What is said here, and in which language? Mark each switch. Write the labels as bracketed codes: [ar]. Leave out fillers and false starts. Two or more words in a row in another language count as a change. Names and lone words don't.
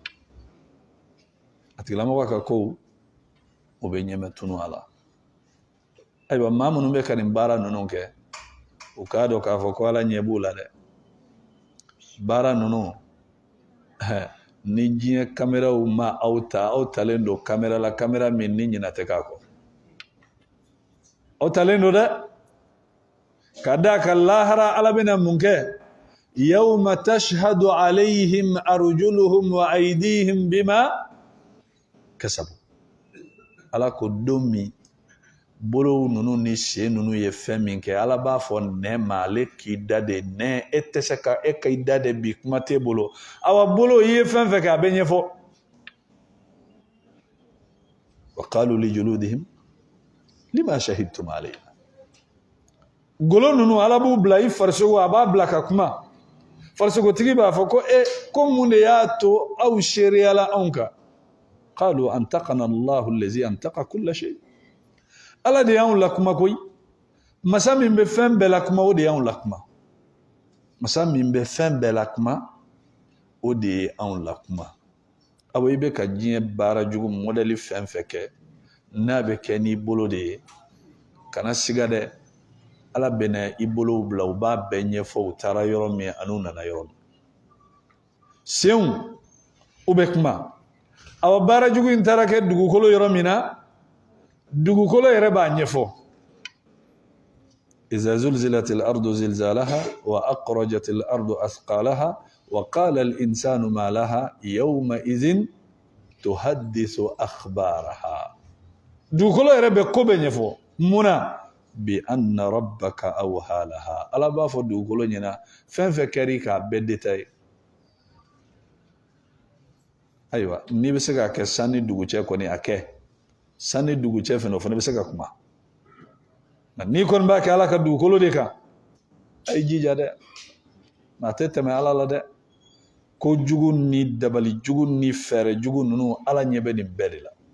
[bm] a tigilamɔgɔ ka kow o bɛ ɲɛma tunu a la ayiwa maa minnu bɛ ka nin baara ninnu kɛ u k'a dɔn k'a fɔ ko ala ɲɛ b'u la dɛ baara ninnu ni diɲɛ kameraw ma aw ta aw talen don kamera la kamera min ni ɲinɛ tɛ k'a kɔ aw talen don dɛ ka d'a kan lahara ala bɛna mun kɛ [ar] يوم تشهد عليهم أرجلهم وأيديهم بما كسبوا [bm] ala ko don min bolow ninnu ni sen ninnu ye fɛn min kɛ ala b'a fɔ nɛ ma ale k'i da de nɛ e tɛ se ka e ka i da de bi kuma t'e bolo awa bolo i ye fɛn fɛn kɛ a bɛ ɲɛfɔ [ar] وقالوا لجلودهم لم شهدتم علينا [bm] golo ninnu ala b'u bila i farisogo a b'a bila ka kuma farisogotigi b'a fɔ ko ko mun de y'a to aw seereyala anw kan [ar] قالوا أنطقنا الله الذي أنطق كل شيء [bm] ala de y'anw lakuma koyi masa min bɛ fɛn bɛɛ lakuma o de y'anw lakuma masa min bɛ fɛn bɛɛ lakuma o de ye anw lakuma aw i bɛ ka diɲɛ baara jugu mɔdɛli fɛn fɛn kɛ n'a bɛ kɛ n'i bolo de ye kana siga dɛ ala bɛna i bolow bila u b'a bɛɛ ɲɛfɔ u taara yɔrɔ min an'u nana yɔrɔ min senw u bɛ kuma aw baara jugu in taara kɛ dugukolo yɔrɔ min na dugukolo yɛrɛ b'a ɲɛfɔ [ar] إذا زلزلت الأرض زلزالها وأخرجت الأرض أثقالها وقال الإنسان ما لها يومئذ تحدث أخبارها [bm] dugukolo yɛrɛ bɛ ko bɛ ɲɛfɔ munna [ar] بأن ربك أوحى لها [bm] ala b'a fɔ dugukolo ɲɛna fɛn fɛn kɛri k'a bɛɛ détaillé ayiwa n'i bɛ se k'a kɛ sanni dugu cɛ kɔni a kɛ sanni dugu cɛ fɛnɛ o fana bɛ se ka kuma nka n'i kɔni b'a kɛ ala ka dugukolo de kan a yi jija dɛ nka a tɛ tɛmɛ ala la dɛ ko jugu ni dabali jugu ni fɛɛrɛ jugu ninnu ala ɲɛ bɛ nin bɛɛ de la